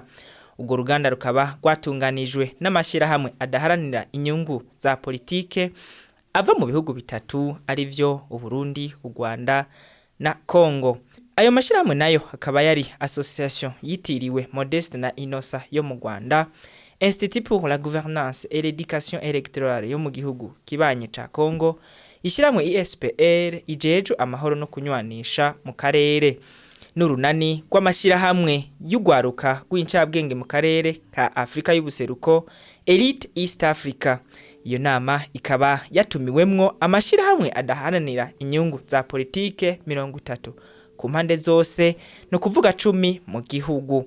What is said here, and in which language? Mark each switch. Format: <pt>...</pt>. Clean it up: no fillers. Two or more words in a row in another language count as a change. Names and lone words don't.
<rn>Urwo ruganda rukaba rwatunganijwe n'amashirahamwe adaharanira inyungu za politike ava mu bihugu bitatu arivyo Uburundi, Urwanda na Kongo. Ayo mashirahamwe nayo akaba yari association yitiriwe Modeste na Inosa yo mu Rwanda, Institut pour la gouvernance et l'éducation électorale yo mu gihugu kibanye ca Kongo, ishiramwe ISPR ijejo amahoro no kunywanisha mu karere, n'urunani rw'amashirahamwe y'ugwaruka rw'incabwenge mu karere ka Afrika y'ubuseruko Elite East Africa. Iyo nama ikaba yatumiwemwo amashirahamwe adaharanira inyungu za politike 30 ku mpande zose, no kuvuga 10 mu gihugu.</rn>